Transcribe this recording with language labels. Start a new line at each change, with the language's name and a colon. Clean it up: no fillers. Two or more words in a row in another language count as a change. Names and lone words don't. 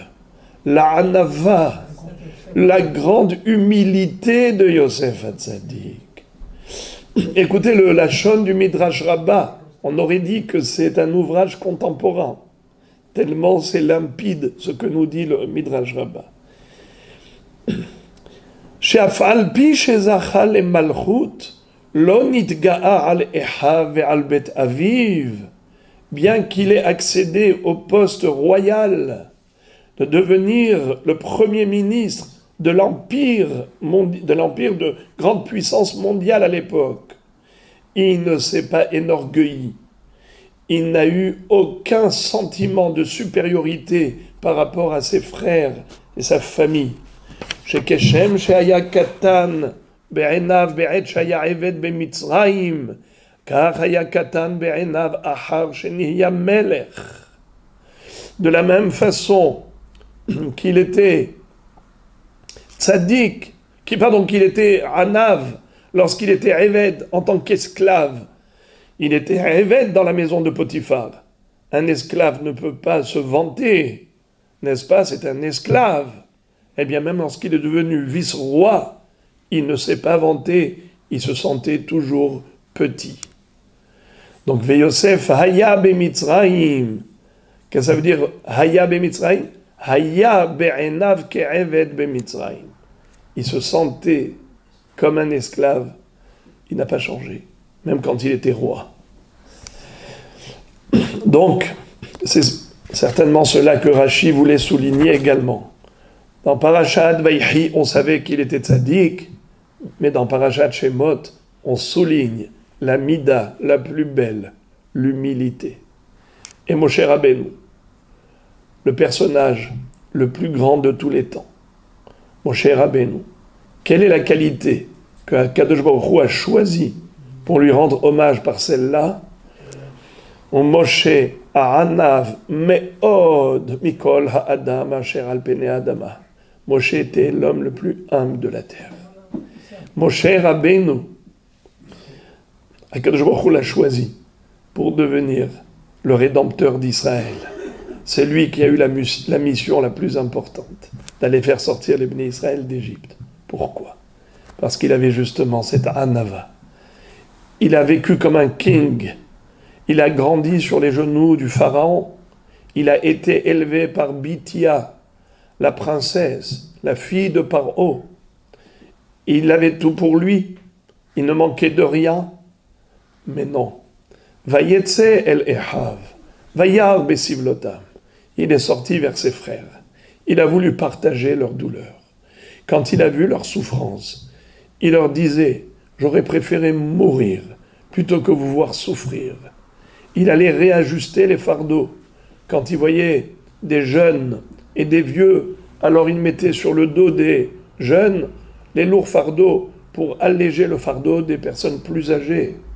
French: La anava, la grande humilité de Yosef Hatzadik. Écoutez le lachon du Midrash Rabbah. On aurait dit que c'est un ouvrage contemporain. Tellement c'est limpide ce que nous dit le Midrash Rabbah.
Hebrew: שאף על פי שזכה למלכות לא נתגאה על אחיו ועל בית אביו.
French: Bien qu'il ait accédé au poste royal de devenir le premier ministre de l'empire de grande puissance mondiale à l'époque, il ne s'est pas enorgueilli. Il n'a eu aucun sentiment de supériorité par rapport à ses frères et sa famille.
Hebrew: שכשם שהיה קטן בעיניו בעת שהיה עבד במצרים כך היה קטן בעיניו אחר שנעשה מלך.
French: De la même façon qu'il était tzaddik, qu'il était anav lorsqu'il était éved en tant qu'esclave. Il était éved dans la maison de Potiphar. Un esclave ne peut pas se vanter, n'est-ce pas? C'est un esclave. Eh bien, même lorsqu'il est devenu vice-roi, il ne s'est pas vanté, il se sentait toujours petit. Donc,
Hebrew: יוסף היה במצרים.
French: Qu'est-ce que ça veut dire
Hebrew: היה במצרים? היה בעיניו כעבד במצרים.
French: Il se sentait comme un esclave. Il n'a pas changé, même quand il était roi. Donc, c'est certainement cela que Rashi voulait souligner également. Dans Parashat Vayhi, on savait qu'il était tzaddik, mais dans Parashat Shemot, on souligne la mida la plus belle, l'humilité. Et Moshe Rabbeinu, le personnage le plus grand de tous les temps, Moshe Rabbeinu, quelle est la qualité que
Hebrew: קדוש ברוך הוא
French: a choisie pour lui rendre hommage par celle-là?
Hebrew: משה העניו מאד מכל האדם אשר על פני האדמה.
French: Moshe était l'homme le plus humble de la terre. Moshe Rabbeinu,
Hebrew: הקדוש ברוך הוא
French: l'a choisi pour devenir le rédempteur d'Israël. C'est lui qui a eu la mission la plus importante, d'aller faire sortir les
Hebrew: בני ישראל
French: d'Égypte. Pourquoi? Parce qu'il avait justement cette anava. Il a vécu comme un king. Il a grandi sur les genoux du pharaon. Il a été élevé par Bithia, la princesse, la fille de Paro. Il avait tout pour lui. Il ne manquait de rien. Mais non.
Hebrew: ויצא אל אחיו. וירא בסבלותם.
French: Il est sorti vers ses frères. Il a voulu partager leur douleur. Quand il a vu leur souffrance, il leur disait « J'aurais préféré mourir plutôt que vous voir souffrir ». Il allait réajuster les fardeaux. Quand il voyait des jeunes et des vieux, alors il mettait sur le dos des jeunes les lourds fardeaux pour alléger le fardeau des personnes plus âgées.